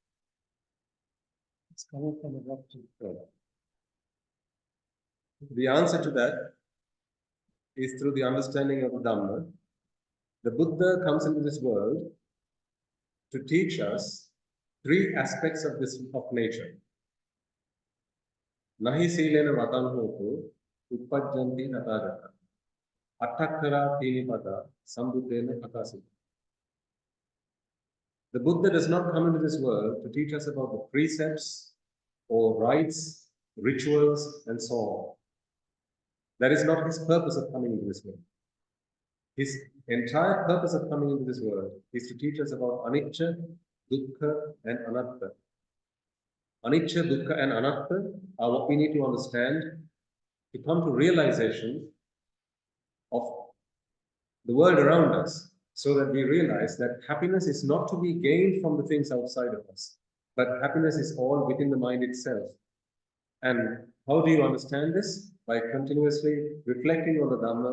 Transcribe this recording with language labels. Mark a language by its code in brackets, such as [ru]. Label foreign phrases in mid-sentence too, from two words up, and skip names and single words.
[en] It's coming from a doctrine. The answer to that is through the understanding of the Dhamma. The Buddha comes into this world to teach us three aspects of nature. [pi] Nahi silena vatan hotu uppajjanti natagata attakara tinipada sambuddhena akasita. [en] The Buddha does not come into this world to teach us about the precepts or rites, rituals, and so on. That is not his purpose of coming into this world. His entire purpose of coming into this world is to teach us about anicca, dukkha, and anatta. Anicca, dukkha, and anatta are what we need to understand to come to realization of the world around us, so that we realize that happiness is not to be gained from the things outside of us, but happiness is all within the mind itself. And how do you understand this? By continuously reflecting on the Dhamma.